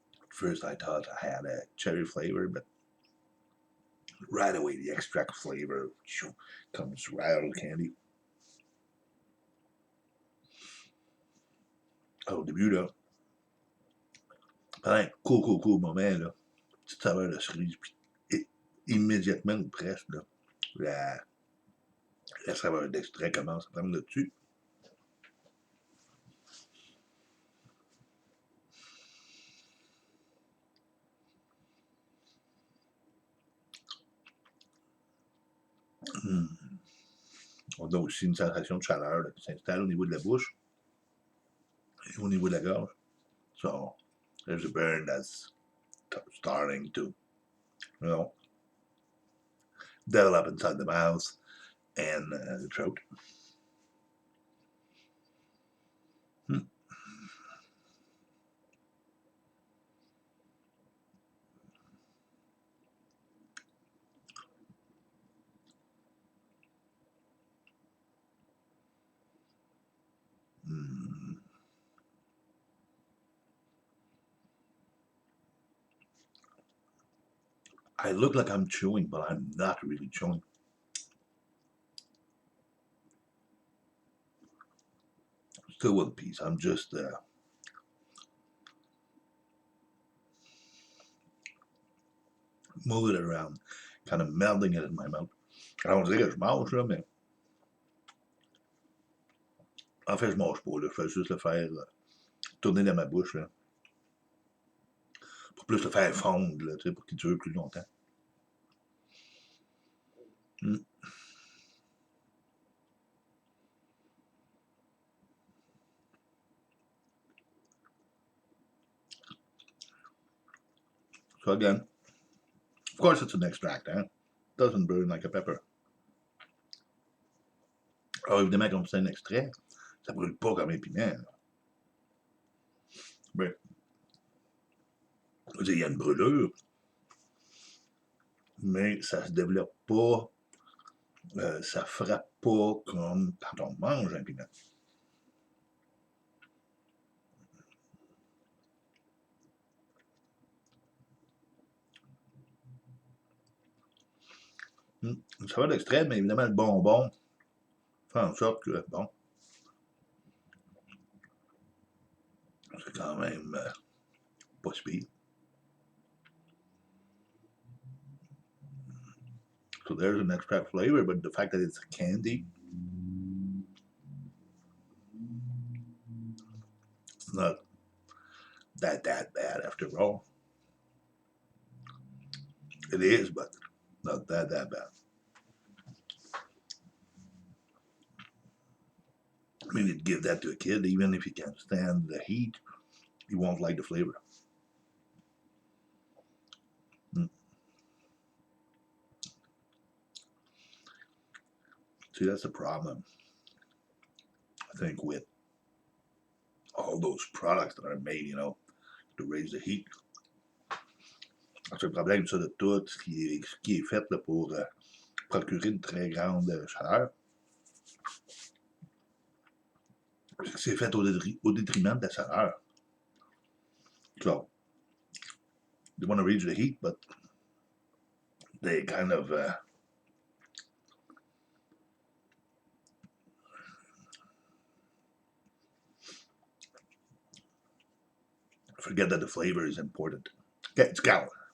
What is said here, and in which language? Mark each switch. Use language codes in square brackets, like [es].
[en] First, I thought I had a cherry flavor, but right away the extract flavor comes right out of the candy. [fr] Au début, là, pendant un court moment, là, petite saveur de cerise, puis immédiatement, ou presque, là, la saveur d'extrait commence à prendre le dessus. On a aussi une sensation de chaleur là, qui s'installe au niveau de la bouche et au niveau de la gorge. [en] So, there's a burn that's starting to, develop inside the mouth and the throat. I look like I'm chewing, but I'm not really chewing. Still one piece. I'm just moving it around, kind of melding it in my mouth. [fr] Alors, on dirait que je mange, là, mais en fait, je mange pas, là. Je fais juste le faire tourner dans ma bouche, là, pour plus le faire fondre, là, pour qu'il dure plus longtemps. [en] So again, of course it's an extract, hein? Doesn't burn like a pepper. [fr] Alors évidemment, comme c'est un extrait, ça brûle pas comme un piment. Mais, il y a une brûlure, mais ça se développe pas, ça frappe pas comme quand on mange un piment. Une saveur d'extrait, mais évidemment, le bonbon fait en sorte que, bon, c'est quand même pas si pire. [en] So there's an extract flavor, but the fact that it's candy, it's not that bad after all. It is, but not that bad. I mean, you'd give that to a kid, even if he can't stand the heat, he won't like the flavor. See, that's the problem, I think, with all those products that are made, to raise the heat. [fr] C'est le problème, ça, de tout ce qui est fait là, pour procurer une très grande chaleur. C'est fait au détriment de la chaleur. [en] So, they want to reach the heat, but they kind of forget that the flavor is important. Okay, it's gone.